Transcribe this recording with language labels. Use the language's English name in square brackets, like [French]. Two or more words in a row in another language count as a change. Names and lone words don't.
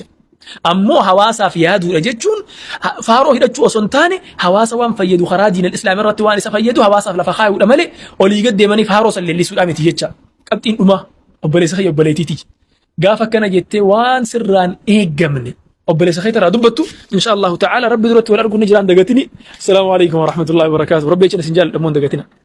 [Oromo] Ammoo hawaasaaf yaaduudha jechuun faaroo hidhachuu osoo hin taane hawaasa waan fayyadu karaa [Arabic] الدين الإسلامي [Oromo] irratti waan isa fayyadu hawaasaaf lafa kaayuudha malee olii gad deemanii faaroo san leellisuudha miti jecha. Qabxiin dhumaa obboleessa kiyya obboleetiiti. Gaafa akkana jettee waan sirraan eegamne obboleessa kiyya irraa dubbattu [Arabic] إن شاء الله تعالى [Oromo] rabbi duratti wal arguu ni jiraan dagatini. [Arabic] السلام عليكم ورحمة الله وبركاته. [Oromo] Rabbi ecina isin jaalladhamuun dagatina.